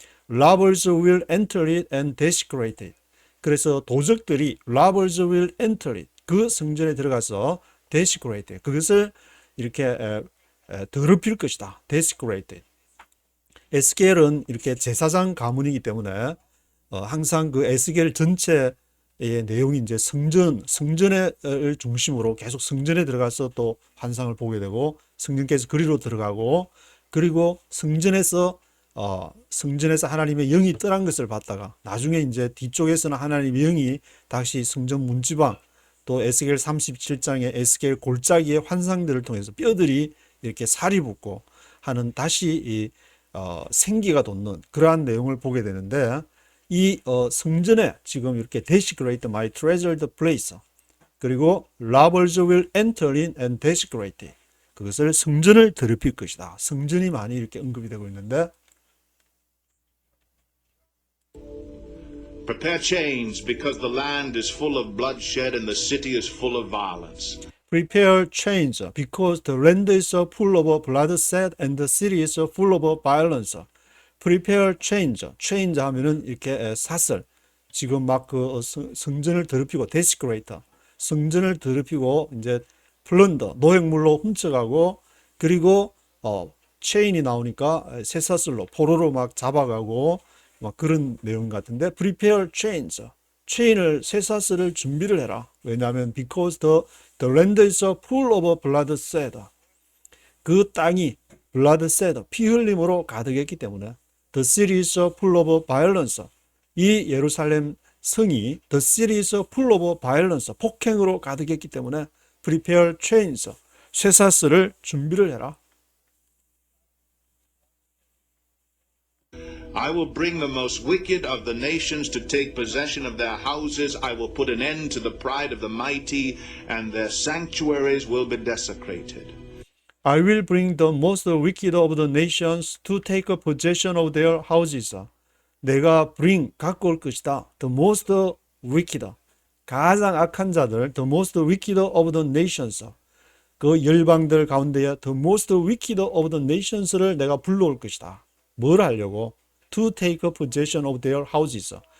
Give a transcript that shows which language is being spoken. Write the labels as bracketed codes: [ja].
[en] robbers will enter it and desecrate it. [ko] 그래서 도적들이 [en] robbers will enter it. [ko] 그 성전에 들어가서 [en] desecrate it. [ko] 그것을 이렇게 더럽힐 것이다. [en] desecrate it. [ko] 에스겔은 이렇게 제사장 가문이기 때문에 항상 그 에스겔 전체의 내용이 이제 성전을 중심으로 계속 성전에 들어가서 또 환상을 보게 되고 성전께서 그리로 들어가고 그리고 성전에서 하나님의 영이 떠난 것을 봤다가 나중에 이제 뒤쪽에서는 하나님의 영이 다시 성전 문지방 또 에스겔 37장의 에스겔 골짜기의 환상들을 통해서 뼈들이 이렇게 살이 붙고 하는 다시 생기가 돋는 그러한 내용을 보게 되는데 이 성전에 지금 이렇게 [en] desecrate my treasured place [ko] 그리고 [en] robbers will enter in and desecrate it. [ko] 그것을 성전을 더럽힐 것이다. 성전이 많이 이렇게 언급이 되고 있는데 [en] Prepare chains because the land is full of bloodshed and the city is full of violence. prepare chains because the land is full of bloodshed and the city is full of violence. prepare chains. [ko] chains 하면은 이렇게 사슬. 지금 막 그 성전을 더럽히고 desecrate. 성전을 더럽히고 이제 플런더 노획물로 훔쳐가고 그리고 체인이 나오니까 쇠사슬로 포로로 막 잡아가고 막 그런 내용 같은데 [en] prepare chains. [ko] 체인을 쇠사슬을 준비를 해라. 왜냐하면 [en] because the land is full of bloodshed. [ko] 그 땅이 bloodshed 피 흘림으로 가득했기 때문에 [en] the city is full of violence. [ko] 이 예루살렘 성이 [en] the city is full of violence. [ko] 폭행으로 가득했기 때문에 [en] prepare chains. [ko] 쇠사슬을 준비를 해라. [en] I will bring the most wicked of the nations to take possession of their houses. I will put an end to the pride of the mighty, and their sanctuaries will be desecrated. I will bring the most wicked of the nations to take possession of their houses. [ko] 내가 갖고 올 것이다. [en] The most wicked. [ko] 가장 악한 자들. [en] The most wicked of the nations. [ko] 그 열방들 가운데에 [en] the most wicked of the nations [ko] 를 내가 불러올 것이다. 뭘 하려고? [en] To take possession of their houses.